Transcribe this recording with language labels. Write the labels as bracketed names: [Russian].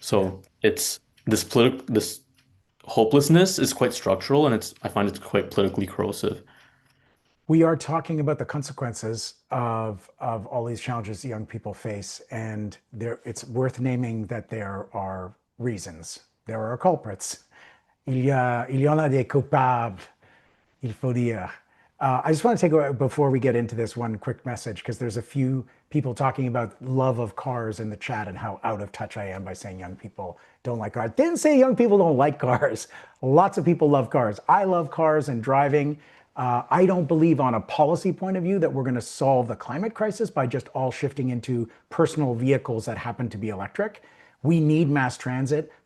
[English] So it's this hopelessness is quite structural, and I find it's quite politically corrosive. We are talking about the consequences of all these challenges young people face, and it's worth naming that there are reasons. There are culprits. [French] Il y en a des coupables, il faut dire. [English] I just want to before we get into this, one quick message, because there's a few people talking about love of cars in the chat and how out of touch I am by saying young people don't like cars. Didn't say young people don't like cars. Lots of people love cars. I love cars and driving. I don't believe on a policy point of view that we're going to solve the climate crisis by just all shifting into personal vehicles that happen to be electric. We need mass transit